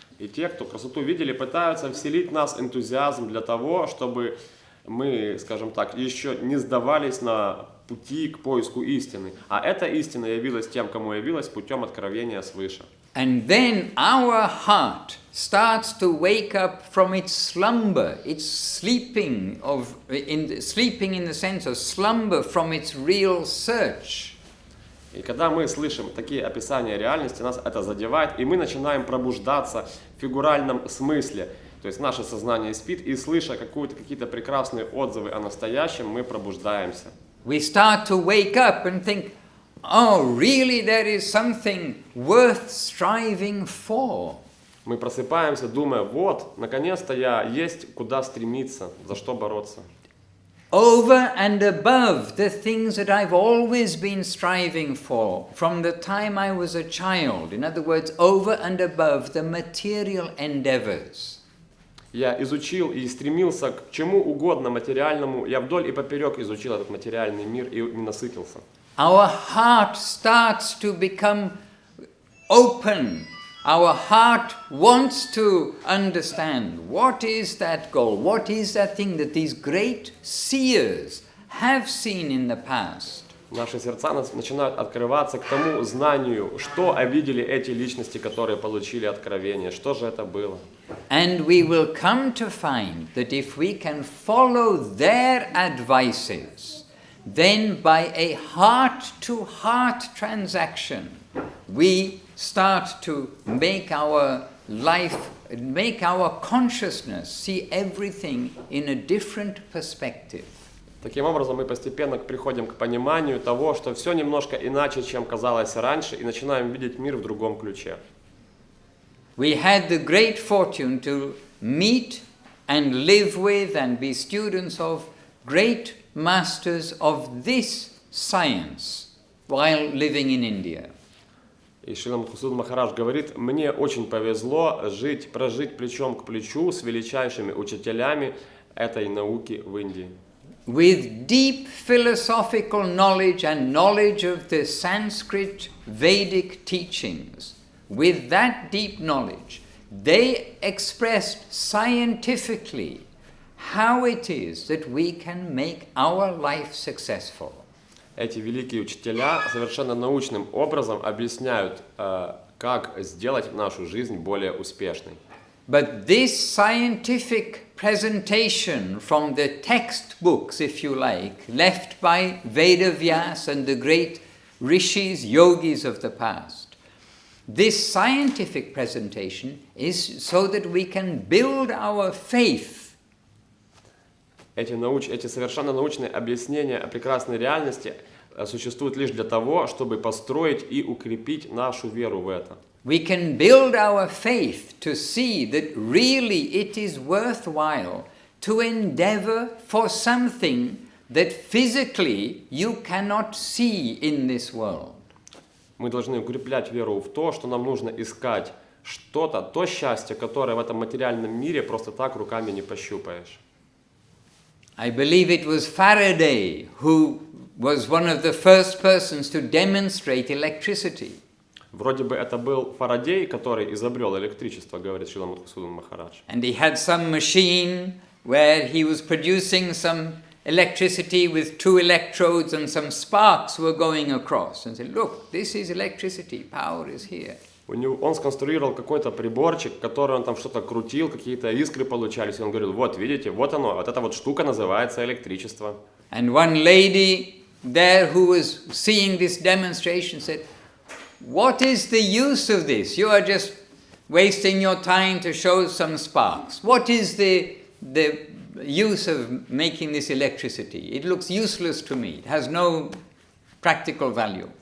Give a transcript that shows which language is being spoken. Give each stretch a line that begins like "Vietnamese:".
Russian: И те, кто красоту видели, пытаются вселить в нас энтузиазм для того, чтобы мы, скажем так, еще не сдавались на пути к поиску истины. А эта истина явилась тем, кому явилась путем откровения свыше.
English: And then our heart starts to wake up from its slumber, its sleeping in the sense of slumber from its real search.
Russian: И когда мы слышим такие описания реальности, нас это задевает, и мы начинаем пробуждаться в фигуральном смысле. То есть наше сознание спит, и слыша какие-то прекрасные отзывы о настоящем, мы пробуждаемся.
English: we start to wake up and think, oh, really there is something worth striving for.
Russian: Мы просыпаемся, думая, вот, наконец-то есть куда стремиться, за что бороться.
English: Over and above the things that I've always been striving for from the time I was a child. In other words, over and above the material endeavors.
Russian: Я изучил и стремился к чему угодно материальному. Я вдоль и поперек изучил этот материальный мир и насытился.
English: Our heart starts to become open. Our heart wants to understand what is that goal, what is that thing that these great seers have seen in the past.
Russian: Наши сердца начинают открываться к тому знанию, что видели эти личности, которые получили откровение, что же это было.
English: And we will come to find that if we can follow their advices, then by a heart-to-heart transaction, we start to make our life, make our consciousness see everything in a different perspective.
Russian: Таким образом, мы постепенно приходим к пониманию того, что все немножко иначе, чем казалось раньше, и начинаем видеть мир в другом ключе.
English: We had the great fortune to meet and live with and be students of great masters of this science while living in India.
Russian: И Шрила Мадхусудан Махарадж говорит, мне очень повезло прожить плечом к плечу с величайшими учителями этой науки в Индии.
English: With deep philosophical knowledge and knowledge of the Sanskrit Vedic teachings, with that deep knowledge, they expressed scientifically how it is that we can make our life successful.
Russian: Эти великие учителя совершенно научным образом объясняют, как сделать нашу жизнь более успешной.
English: But this scientific presentation from the textbooks, if you like, left by Vedavyas and the great rishis, yogis of the past, this scientific presentation is so that we can build our faith.
Russian: Эти совершенно научные объяснения о прекрасной реальности существуют лишь для того, чтобы построить и укрепить нашу веру в это.
English: We can build our faith to see that really it is worthwhile to endeavor for something that physically you cannot see in this world.
Russian: Мы должны укреплять веру в то, что нам нужно искать что-то, то счастье, которое в этом материальном мире просто так руками не пощупаешь.
English: I believe it was Faraday who was one of the first persons to demonstrate electricity.
Russian: Вроде бы это был Фарадей, который изобрел электричество, говорит Шрила Мадхусудан Махарадж.
English: And he had some machine where he was producing some electricity with two electrodes and some sparks were going across. And said, look, this is electricity, power is here.
Russian: Он сконструировал какой-то приборчик, который он там что-то крутил, какие-то искры получались. И он говорил, вот видите, вот оно, вот эта вот штука называется электричество.
English: And one lady there who was seeing this demonstration said, what is the use of this? You are just wasting your time to show some sparks. What is the use of making this electricity? It looks useless to me. It has no practical value.